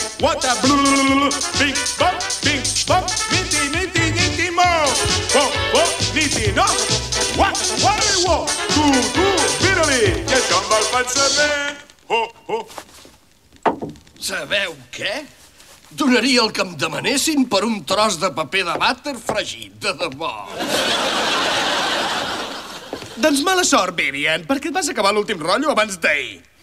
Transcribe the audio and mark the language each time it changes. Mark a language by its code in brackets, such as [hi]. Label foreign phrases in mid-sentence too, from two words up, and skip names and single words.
[en] what a blue, bing bong, niti mo, bo, niti no, what, [ca] tu, mira-li, i això amb el pensament, Sabeu què? Donaria el que em demanessin per un tros de paper de vàter fregit, de debò. Doncs mala sort, Vivian, perquè et vas acabar l'últim rotllo abans d'ahir.